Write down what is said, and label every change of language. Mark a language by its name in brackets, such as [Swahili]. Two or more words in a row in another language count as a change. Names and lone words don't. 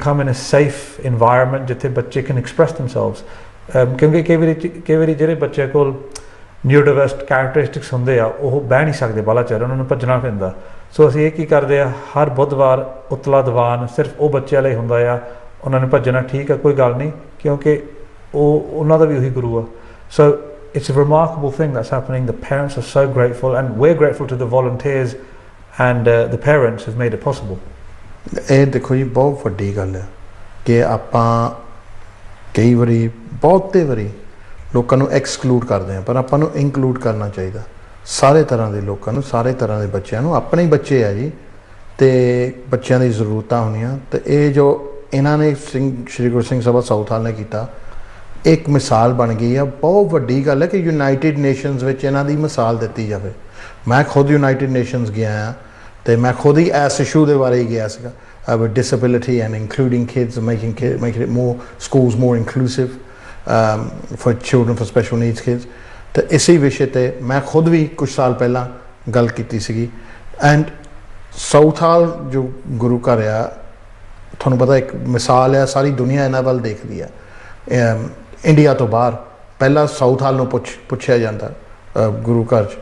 [English] come in a safe environment [Punjabi] ਜਿੱਥੇ ਬੱਚੇ [English] can express themselves [Punjabi] ਕਿਉਂਕਿ ਕਈ ਵਾਰੀ ਜਿਹੜੇ ਬੱਚੇ ਕੋਲ [English] neurodiverse characteristics [Punjabi] ਹੁੰਦੇ ਆ ਉਹ ਬਹਿ ਨਹੀਂ ਸਕਦੇ ਬਾਹਲਾ ਚਿਰ ਉਹਨਾਂ ਨੂੰ ਭੱਜਣਾ ਪੈਂਦਾ ਸੋ ਅਸੀਂ ਇਹ ਕੀ ਕਰਦੇ ਆ ਹਰ ਬੁੱਧਵਾਰ ਉਤਲਾ ਦੀਵਾਨ ਸਿਰਫ ਉਹ ਬੱਚਿਆਂ ਲਈ ਹੁੰਦਾ ਆ ਉਹਨਾਂ ਨੇ ਭੱਜਣਾ ਠੀਕ ਆ ਕੋਈ ਗੱਲ ਨਹੀਂ ਕਿਉਂਕਿ ਉਹਨਾਂ ਦਾ ਵੀ ਉਹੀ ਗੁਰੂ ਆ ਸੋ [English] it's a remarkable thing that's happening. The parents are so grateful, and we're grateful to the volunteers and the parents who've made it possible. [Punjabi] ਇਹ ਦੇਖੋ ਜੀ ਬਹੁਤ ਵੱਡੀ ਗੱਲ ਹੈ ਕਿ ਆਪਾਂ ਕਈ ਵਾਰੀ ਬਹੁਤੇ ਵਾਰੀ ਲੋਕਾਂ ਨੂੰ ਐਕਸਕਲੂਡ ਕਰਦੇ ਹਾਂ, ਪਰ ਆਪਾਂ ਨੂੰ ਇਨਕਲੂਡ ਕਰਨਾ ਚਾਹੀਦਾ ਸਾਰੇ ਤਰ੍ਹਾਂ ਦੇ ਲੋਕਾਂ ਨੂੰ, ਸਾਰੇ ਤਰ੍ਹਾਂ ਦੇ ਬੱਚਿਆਂ ਨੂੰ। ਆਪਣੇ ਹੀ ਬੱਚੇ ਆ ਜੀ, ਤੇ ਬੱਚਿਆਂ ਦੀ ਜ਼ਰੂਰਤਾਂ ਹੁੰਦੀਆਂ, ਤੇ ਇਹ ਜੋ ਇਹਨਾਂ ਨੇ ਸ਼੍ਰੀ ਗੁਰੂ ਸਿੰਘ ਸਭਾ ਸਾਊਥਾਲ ਨੇ ਕੀਤਾ, ਇੱਕ ਮਿਸਾਲ ਬਣ ਗਈ ਆ। ਬਹੁਤ ਵੱਡੀ ਗੱਲ ਹੈ ਕਿ ਯੂਨਾਈਟਿਡ ਨੇਸ਼ਨਸ ਵਿੱਚ ਇਹਨਾਂ ਦੀ ਮਿਸਾਲ ਦਿੱਤੀ ਜਾਵੇ। ਮੈਂ ਖੁਦ ਯੂਨਾਈਟਿਡ ਨੇਸ਼ਨਸ ਗਿਆ ਹਾਂ, ਤੇ ਮੈਂ ਖੁਦ ਹੀ ਇਸ ਇਸ਼ੂ ਦੇ ਬਾਰੇ ਹੀ ਗਿਆ ਸੀਗਾ, [English] with disability and including kids, making it more schools more inclusive for children, for special needs kids। [Punjabi] ਤੇ ਇਸੇ ਵਿਸ਼ੇ ਤੇ ਮੈਂ ਖੁਦ ਵੀ ਕੁਝ ਸਾਲ ਪਹਿਲਾਂ ਗੱਲ ਕੀਤੀ ਸੀਗੀ। ਐਂਡ ਸਾਊਥਾਲ ਜੋ ਗੁਰੂ ਘਰ ਆ, ਤੁਹਾਨੂੰ ਪਤਾ ਇੱਕ ਮਿਸਾਲ ਆ, ਸਾਰੀ ਦੁਨੀਆ ਇਹਨਾਂ ਵੱਲ ਦੇਖਦੀ ਆ। ਇੰਡੀਆ ਤੋਂ ਬਾਹਰ ਪਹਿਲਾਂ ਸਾਊਥਾਲ ਨੂੰ ਪੁੱਛਿਆ ਜਾਂਦਾ ਗੁਰੂ ਘਰ 'ਚ।